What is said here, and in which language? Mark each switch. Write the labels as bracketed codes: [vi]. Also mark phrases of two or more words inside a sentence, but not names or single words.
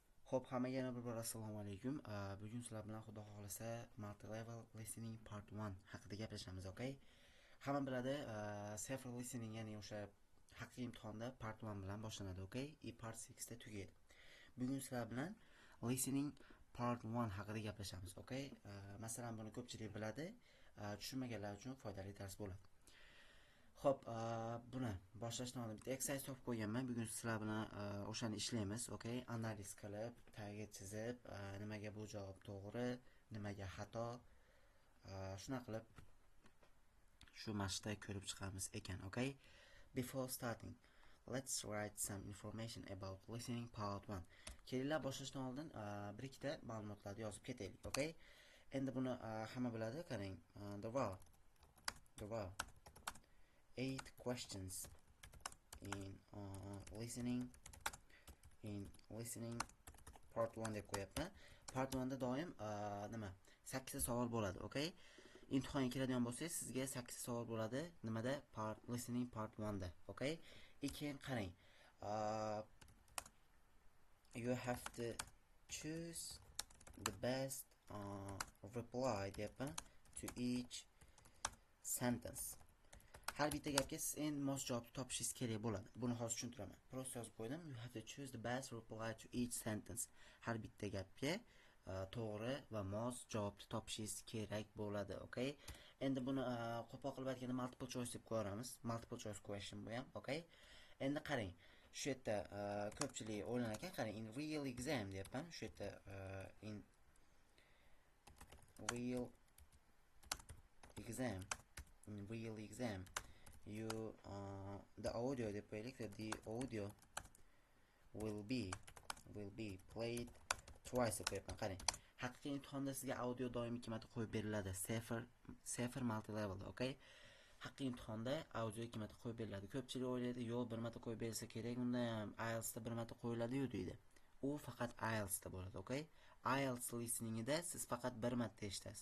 [uz] Xo'p, hammaga yana bir bor assalomu alaykum. Bugun sizlar bilan xudo xohlasa [en] multi-level listening part 1 [uz] haqida gaplashamiz, okay? Hamma biladi, [en] safer listening [uz] ya'ni o'sha haqiqiy imtihonda part 1 bilan boshlanadi, okay? Part 6 da tugaydi. Bugun sizlar bilan [en] listening part 1 [uz] haqida gaplashamiz, okay? Masalan, buni ko'pchilik biladi, tushunmaganlar uchun foydali dars bo'ladi. Xo'p, buni boshlashdan oldin bitta exercise topib qo'yganman. Bugun sizlar bilan o'shani ishlaymiz, okay? Analiz qilib, tagga chizib, nimaga bu javob to'g'ri, nimaga xato, shuna qilib shu mashqda ko'rib chiqamiz ekan, okay? [en] Before starting, let's write some information about listening part 1. [uz] Kelinglar boshlashdan oldin bir ikkita ma'lumotlarni yozib ketaylik, okay? Endi buni hamma biladi, qarang. [en] There were 8 questions in listening part 1 [uz] deb qo'yapman. Part 1 da doim nima 8 ta savol bo'ladi, okay? Imtihonga kiradigan bo'lsangiz, sizga 8 ta savol bo'ladi. Nimada? [en] Listening part 1 [uz] da, okay? Keyin qarang. [en] You have to choose the best reply deyapman to each sentence. [uz] Har bitta gapga siz endi mos javobni topishingiz kerak bo'ladi. Buni hozir tushuntiraman. Prosta yozib qo'ydim. [en] You have to choose the best reply to each sentence. [uz] Har bitta gapga to'g'ri va mos javobni topishingiz kerak bo'ladi, okay? Endi buni qo'pol qilib aytganda [en] multiple choice [uz] deb qo'yamiz. [en] Multiple choice question [uz] bu ham, okay? Endi qarang. Shu yerda ko'pchilik o'ylanar ekan, qarang, [en] in real exam [uz] deyapman. Shu yerda [en] in real exam you the audio [uz] deb qo'yaylik. [en] The audio will be played twice [uz] deb qo'yapman. Qarang, haqiqiy imtihonda sizga audio doim 2 marta qo'yib beriladi. [en] Safer multi level, okay? [uz] Haqiqiy imtihonda audio 2 marta qo'yib beriladi. Ko'pchilik o'ylaydi, yo'q, 1 marta qo'yib berilsa kerak, unda ham IELTS da 1 marta qo'yiladi-yu deydi. U faqat IELTS da bo'ladi, okay? IELTS listeningida siz faqat 1 marta eshitasiz.